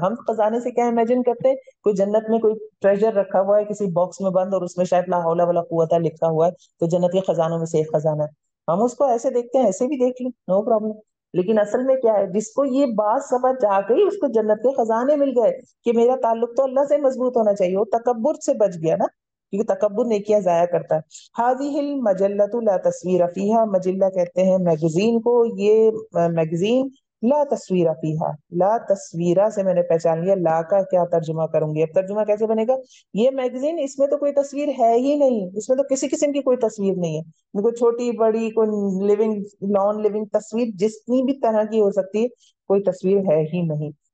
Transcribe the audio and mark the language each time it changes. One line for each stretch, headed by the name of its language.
Urdu: ہم خزانے سے کیا امیجن کرتے ہیں؟ کوئی جنت میں کوئی ٹریجر رکھا ہوا ہے کسی باکس میں بند، اور اس میں شاید لا حول ولا قوت لکھا ہوا ہے، تو جنت کے خزانوں میں سے ایک خزانہ ہے. ہم اس کو ایسے دیکھتے ہیں، ایسے بھی دیکھ لیں،
English: No problem.
Urdu: لیکن اصل میں کیا ہے؟ جس کو یہ بات سمجھ آ گئی اس کو جنت کے خزانے مل گئے کہ میرا تعلق تو اللہ سے مضبوط ہونا چاہیے. وہ تکبر سے بچ گیا نا، کیونکہ تکبر نیکیاں ضائع کرتا ہے.
Arabic: هذه المجلة لا تصویر فیہا.
Urdu: مجلہ کہتے ہیں میگزین کو. یہ میگزین
Arabic: لا تصویر فیہا،
Urdu: لا تصویرہ سے میں نے پہچان لیا. لا کا کیا ترجمہ کروں گی؟ اب ترجمہ کیسے بنے گا؟ یہ میگزین، اس میں تو کوئی تصویر ہے ہی نہیں، اس میں تو کسی قسم کی کوئی تصویر نہیں ہے. کوئی چھوٹی بڑی، کوئی
English: living non living
Urdu: تصویر جتنی بھی طرح کی ہو سکتی ہے، کوئی تصویر ہے ہی نہیں.